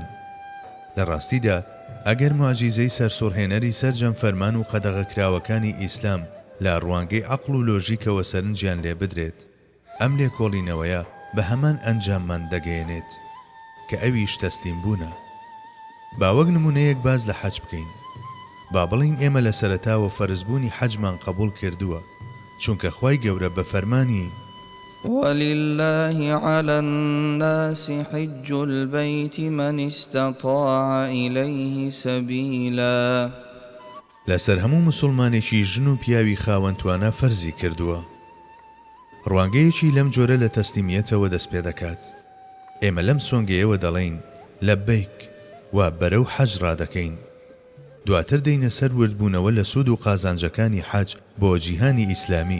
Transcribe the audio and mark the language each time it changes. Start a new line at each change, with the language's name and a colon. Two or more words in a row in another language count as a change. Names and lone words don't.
Central Kurdish: لە ڕاستیدا ئەگەر معجیزەی سەرسوڕهێنەری سەرجەم فەرمان و قەدەغەکراوەکانی ئیسلام لە ڕوانگەی عەقڵ و لۆژیکەوە سەرنجیان لێ بدرێت، ئەم لێکۆڵینەوەیە بە هەمان ئەنجاممان دەگەیەنێت کە ئەویش تەسلیم بوونە. با وەک نمونەیەک باز لە حەج بکەین. با بڵین ئێمە لە سەرەتاوە فەرزبوونی حەجمان قبول کردووە، چونکە خوای گەورە بە فەرمانی
Arabic: ولله على الناس حج البيت من استطاع إليه سبيلا
Central Kurdish: لەسەر هەموو مسلمانێکی ژن و پیاوی خاوەنتوانە فەرزی کردووە. ڕوانگەیەکی لەم جۆرە لە تەسلیمیەتەوە دەست پێ دەکات. ئێمە لەم سۆنگەیەوە دەڵێین لەبەیک و بەرەو حەج ڕادەکەین. دواتر دەینە سەر وردبوونەوە لە سوود و قازانجەکانی حەج بۆ جیهانی ئیسلامی.